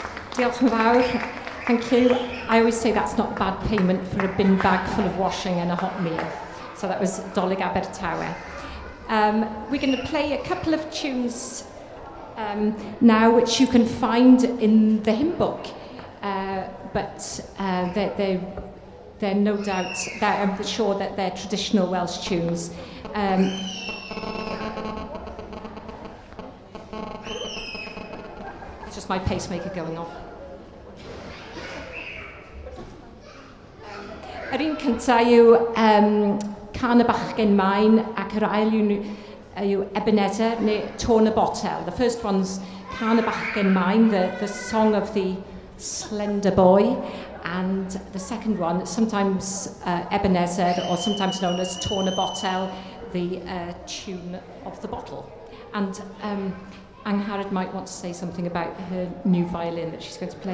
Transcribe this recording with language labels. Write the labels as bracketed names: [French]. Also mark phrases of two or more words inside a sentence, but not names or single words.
[Welsh] Diolch yn fawr. [English] Thank you. I always say that's not bad payment for a bin bag full of washing and a hot meal. So that was Dolig Abertawe. We're going to play a couple of tunes now which you can find in the hymn book. But they're no doubt, I'm sure that they're traditional Welsh tunes. It's just my pacemaker going off. [Welsh] Yr un cyntaf yw Can y Bachgen Maen ac yr ail yw Ebenezer neu Tôn y Botel. [English] The first one's Can y Bachgen Maen, the song of the slender boy, and the second one, sometimes Ebenezer, or sometimes known as Tôn y Botel, the tune of the bottle. And Angharad might want to say something about her new violin that she's going to play.